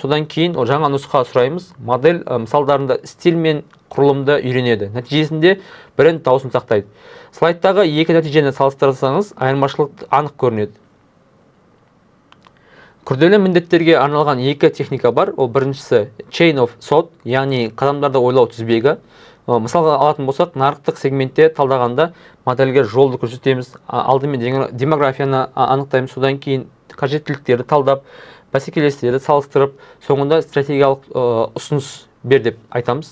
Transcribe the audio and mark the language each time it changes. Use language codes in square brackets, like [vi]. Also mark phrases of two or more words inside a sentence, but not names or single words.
[kk] Содан кейін жаңа нұсқа сұраймыз. Модель мысалдарында стиль мен құрылымды үйренеді. Нәтижесінде бренд дауысын сақтайды. Слайдтағы екі нәтижені салыстырсаңыз, айырмашылық анық көрінеді. Күрделі міндеттерге арналған екі техника бар. Ол біріншісі [en] chain of thought, [kk] яғни қадамдарды ойлау тізбегі. Мысалға алатын болсақ, нарықтық сегментте талдағанда модельге жолды көрсетеміз. Алдымен демографияны анықтаймыз, содан кейін қажеттіліктерді талдап, бәсекелестерді салыстырып, соңында стратегиялық ұсыныс бер деп айтамыз.